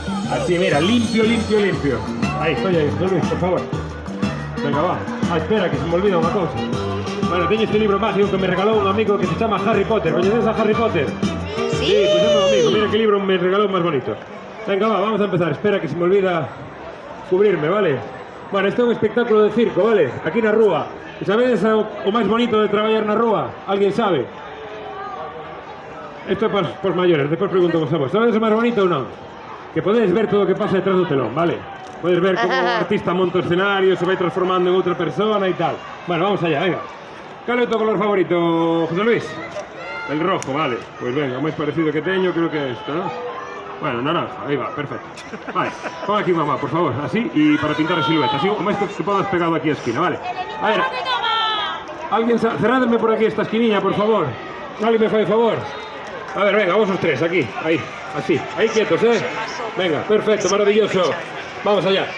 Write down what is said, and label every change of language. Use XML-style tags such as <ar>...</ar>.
<es>Así, mira, limpio, limpio, limpio. Ahí, estoy ahí, José Luis, por favor. Venga, va. Ah, espera, que se me olvida una cosa. Bueno, tengo este libro mágico que me regaló un amigo que se llama Harry Potter. ¿Conoces a Harry Potter? Sí, pues es un amigo. Mira qué libro me regaló más bonito. Venga, va, vamos a empezar. Espera, que se me olvida cubrirme, ¿vale?</es> <gl>Bueno, este é un espectáculo de circo, vale? Aquí na rúa. E sabedes o máis bonito de traballar na rúa? Alguén sabe? Isto é para os maiores, depois pregunto vos a vos. Sabedes o máis bonito ou non? Que podedes ver todo o que pasa detrás do telón, vale? Podes ver como o artista monta o escenario, se vai transformando en outra persona e tal. Bueno,</gl> <es>vamos allá, venga.</es> <gl>Cal é o teu color favorito, José Luis?</gl> <es>El rojo, vale.</es> <gl>Pois venga, o máis parecido que teño creo que é isto, ¿no?</gl> <es>Bueno, naranja, ahí va, perfecto. Vale, pon aquí mamá, por favor, así, y para pintar la silueta. Así, como esto que podas pegado aquí a esquina, vale. A ver, alguien, cerradme por aquí esta esquinilla, por favor. Alguien me fai favor. A ver, venga, vos os tres, aquí, ahí, así, ahí quietos, Venga, perfecto, maravilloso. Vamos allá.</es>